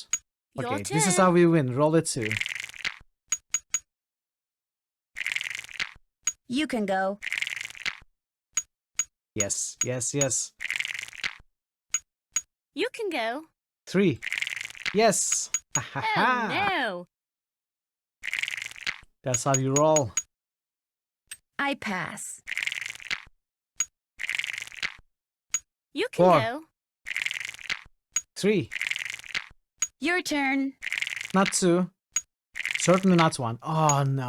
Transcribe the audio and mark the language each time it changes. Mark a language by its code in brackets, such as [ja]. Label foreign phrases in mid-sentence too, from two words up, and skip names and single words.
[en] Your Okay, this is turn. how we win. Roll a 2. You can go. Yes, yes, yes. You can go. 3. Yes. Ha, ha, Oh ha. no. That's how you roll. I pass. You can 4. go. 3. Your turn. Not 2. Certainly not 1. Oh no.